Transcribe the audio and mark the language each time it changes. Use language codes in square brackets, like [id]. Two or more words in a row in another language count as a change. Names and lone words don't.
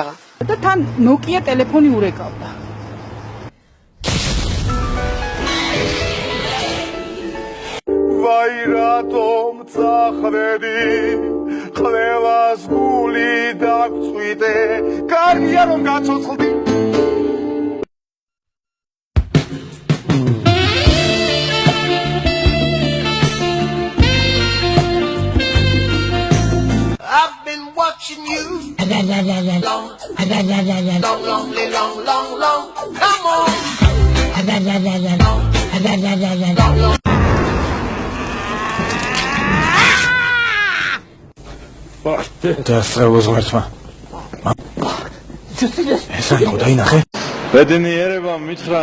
[ka] და თან Nokia ტელეფონი ურეკავდა. ვაი რატომ წახვედი ყველას გული დაგწვიდე კარგია რომ გაცოცხლდი [en] watching you long, come on [ka] დასწრებულმა ეს რა დაინახე ბედნიერება მითხრა